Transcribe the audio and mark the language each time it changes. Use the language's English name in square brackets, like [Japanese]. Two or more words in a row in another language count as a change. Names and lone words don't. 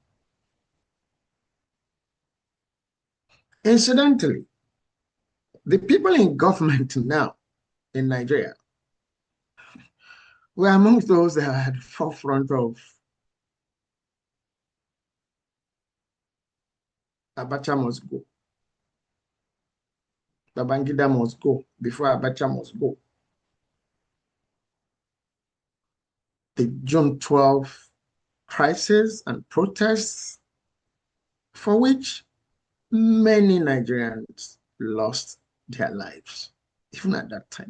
[English] Incidentally, the people in government now in Nigeria were among those that are at the forefront of Abacha must go. Babangida must go before Abacha must go. The June 12th crisis and protests for which many Nigerians lost their lives, even at that time.